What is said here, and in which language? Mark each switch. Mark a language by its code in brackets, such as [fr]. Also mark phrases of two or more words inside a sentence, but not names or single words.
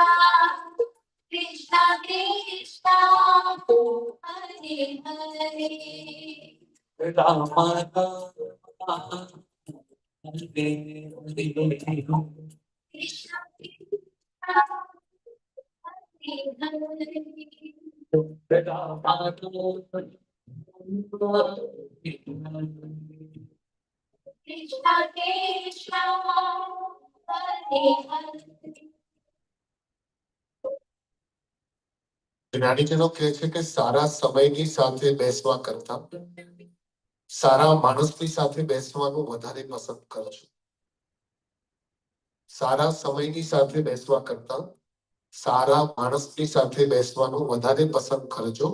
[sa] Krishna Krishna, Hare Hare, Rama Rama, Hare Hare, Krishna Krishna, Krishna Krishna, Hare Hare. [gu] જ્ઞાનીજનો કહે છે કે સારા સમયની સાથે બેસવા કરતા સારા માણસની સાથે બેસવાનું વધારે પસંદ કરજો. સારા સમયની સાથે બેસવા કરતા સારા માણસની સાથે બેસવાનું વધારે પસંદ કરજો.